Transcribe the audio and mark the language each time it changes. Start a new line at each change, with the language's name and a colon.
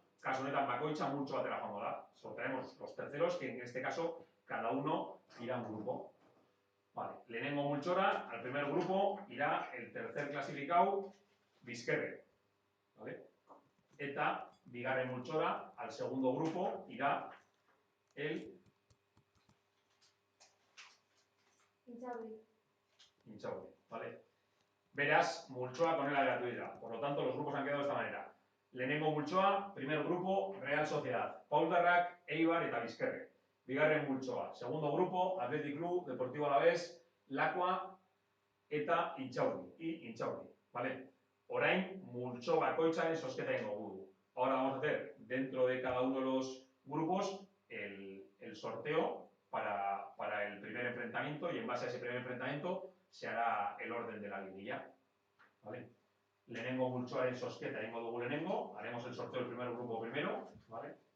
Basque: Kasu honetan bakoitza multzo batera joango da.
Spanish: Sortearemos los terceros, que en este caso cada uno irá a un grupo. Vale,
Basque: lehenengo multzora,
Spanish: al primer grupo irá el tercer clasificado, Bizkerre. ¿Vale?
Basque: Eta bigarren multzora,
Spanish: al segundo grupo irá el Intxaurri. ¿Vale?
Basque: Beraz, multzoak honela geratu dira.
Spanish: Por lo tanto, los grupos han quedado de esta manera.
Basque: Lehenengo multzoa,
Spanish: primer grupo,
Basque: Real Sociedad, Pau Darrak, Eibar eta Bizkerre. Bigarren multzoa,
Spanish: segundo grupo,
Basque: Athletic Club, Deportivo Alavés, Lakua eta Intxaurri. ¿Vale? Orain, multzo bakoitzaren zozketa egingo dugu.
Spanish: Ahora vamos a hacer, dentro de cada uno de los grupos, el sorteo para el primer enfrentamiento y en base a ese primer enfrentamiento se hará el orden de la liguilla. ¿Vale?
Basque: Lehenengo multzoaren zozketa egingo dugu lehenengo,
Spanish: haremos el sorteo del primer grupo primero, ¿vale?